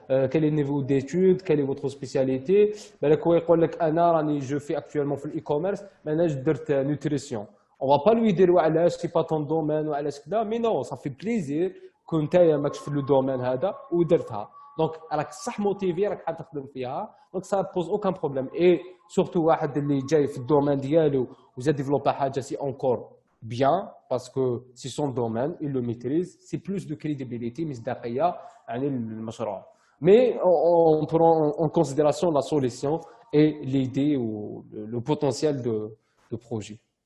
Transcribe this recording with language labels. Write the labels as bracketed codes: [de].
[fr] Quel est le niveau d'études, quelle est votre spécialité. Je fais actuellement le e-commerce, maintenant je fais nutrition. On ne va pas lui dire ce n'est pas ton domaine, mais non, ça fait plaisir que tu aies le domaine ou [ar] درتها. Donc, راك صح موتيفي راك حاب تخدم فيها. [fr] Donc, ça ne pose aucun problème. Et surtout, [ar] واحد اللي جاي في الدومين ديالو وزاد développé حاجة, [fr] c'est encore bien parce que c'est son domaine, il le maîtrise. C'est plus de crédibilité, [ar] مصداقية عن المشروع. [fr] Mais on prend en considération la solution et l'idée ou le potentiel de projet.